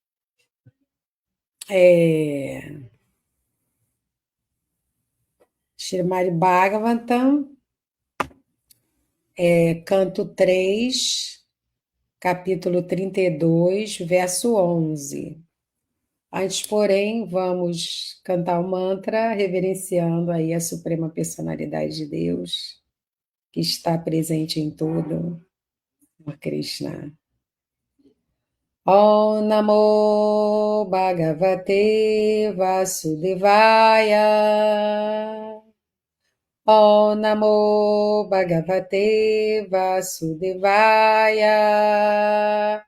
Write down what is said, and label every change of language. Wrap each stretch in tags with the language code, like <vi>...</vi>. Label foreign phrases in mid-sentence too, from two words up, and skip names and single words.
<pt>Srimad Bhagavatam, canto 3, capítulo 32, verso 11. Antes, porém, vamos cantar o mantra, reverenciando aí a Suprema Personalidade de Deus, que está presente em tudo, Senhor Krishna.</pt> <sa>Om Namo Bhagavate Vasudevaya. Om Namo Bhagavate Vasudevaya.</sa>